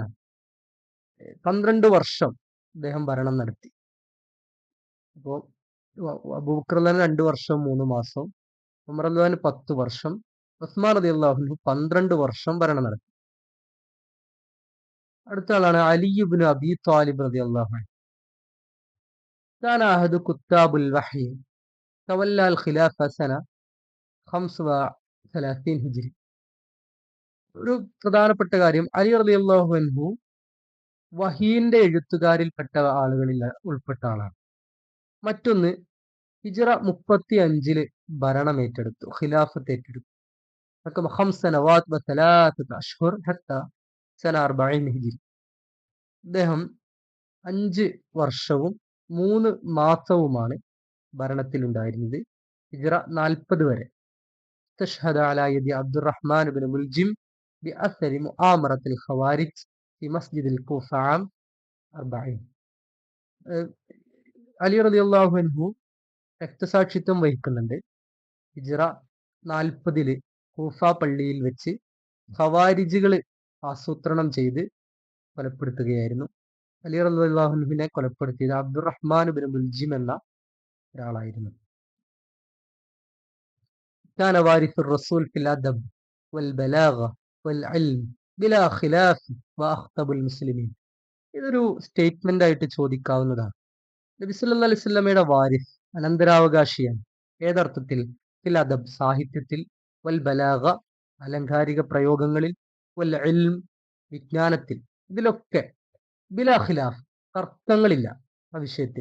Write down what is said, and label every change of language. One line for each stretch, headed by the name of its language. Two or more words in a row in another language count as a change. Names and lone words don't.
Malayalam: 12 വർഷം അദ്ദേഹം ഭരണം നടത്തി. അപ്പോൾ അബൂബക്കർ
Arabic: رضي الله عنه
Malayalam: 2 വർഷം 3 മാസം, ഉമർ
Arabic: رضي الله عنه
Malayalam: 10 വർഷം, ഉസ്മാൻ
Arabic: رضي الله عنه
Malayalam: 12 വർഷം ഭരണം നടത്തി. അടുത്ത ആളാണ് അലി ഇബ്നു അബി ത്വാലിബ്
Arabic: رضي الله عنه. كان أحد كتاب الوحي تولى الخلافة سنة 35 ഹിജ്രി.
Malayalam: ഒരു പ്രധാനപ്പെട്ട കാര്യം, അലി
Arabic: رضي الله عنه
Malayalam: വഹീന്റെ എഴുത്തുകാരിൽപ്പെട്ട ആളുകളിൽ ഉൾപ്പെട്ട ആളാണ്. മറ്റൊന്ന്, ഹിജ്റ 35-ല് ഭരണം ഏറ്റെടുത്തു, ഖിലാഫത്ത് ഏറ്റെടുത്തു. അദ്ദേഹം 5 വർഷവും 3 മാസവുമാണ് ഭരണത്തിലുണ്ടായിരുന്നത്, ഹിജ്റ 40 വരെ.
Arabic: استشهد على يد عبد الرحمن بن ملجم بأثر مؤامرة الخوارج في مسجد الكوفة عام 40.
Malayalam: അലി
Arabic: رضي الله عنه
Malayalam: രക്തസാക്ഷിത്വം വഹിക്കുന്നുണ്ട്. ഹിജ്റ 40-ല് കൂഫ പള്ളിയിൽ വെച്ച് ഖവാരിജികൾ ആസൂത്രണം ചെയ്ത് കൊലപ്പെടുത്തുകയായിരുന്നു. അലി
Arabic: رضي الله عنه
Malayalam: കൊലപ്പെടുത്തിയത് അബ്ദുറഹ്മാൻ ഇബ്നു മുൽജിം എന്ന ഒരാളായിരുന്നു.
Arabic: كان وارث الرسول في الأدب والبلاغة والعلم بلا خلاف وأخطب المسلمين.
Malayalam: ഇതൊരു സ്റ്റേറ്റ്മെന്റ് ആയിട്ട് ചോദിക്കാവുന്നതാണ്. നബി
Arabic: صلى الله عليه وسلم
Malayalam: വാരിസ്, അനന്തരാവകാശിയാണ്. ഏതർത്ഥത്തിൽ?
Arabic: في الأدب,
Malayalam: സാഹിത്യത്തിൽ,
Arabic: والبلاغة,
Malayalam: അലങ്കാരിക പ്രയോഗങ്ങളിൽ,
Arabic: والعلم,
Malayalam: വിജ്ഞാനത്തിൽ, ഇതിലൊക്കെ
Arabic: بلا خلاف,
Malayalam: തർക്കങ്ങളില്ല ആ വിഷയത്തിൽ.